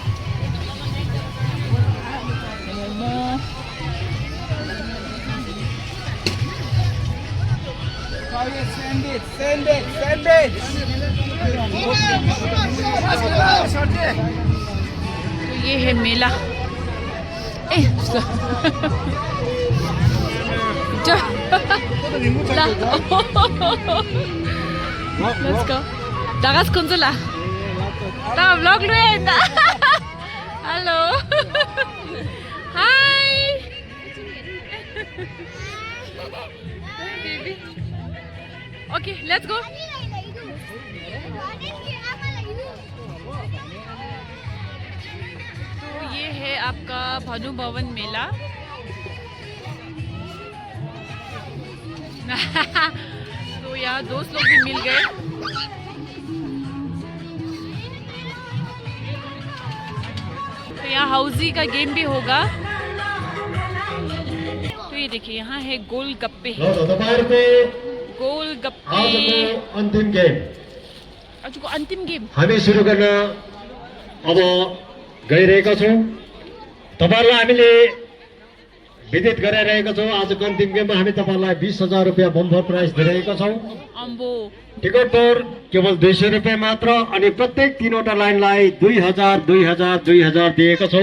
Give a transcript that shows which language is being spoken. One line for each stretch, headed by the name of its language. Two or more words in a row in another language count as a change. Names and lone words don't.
Hindi: मोमो, तो ये है मेला।
English: Let's go. Dagas Kunzula. Ta vlog lu enda. Hello. Hi. Baby. Okay, let's go.
Hindi: तो ये है आपका भानु भवन मेला। तो यहाँ दोस्त लोग भी मिल गए। तो यहाँ हाउजी का गेम भी होगा। तो ये देखिए यहाँ है गोल गप्पे। गोल गप्पे
Nepali: अन्तिम गेम। आजको अन्तिम गेम हामी सुरु गर्न अब गइरहेका छौँ। तपाईहरुलाई हामीले विदित गराइरहेका छौँ। आजको अन्तिम गेममा हामी तपाईहरुलाई 20,000 रुपैयाँ
English: bumper prize
Nepali: दिइरहेका छौँ। टिकट दर केवल 200 रुपैयाँ मात्र अनि प्रत्येक 3वटा लाइनलाई 2,000 2,000 2,000 दिएका छौँ।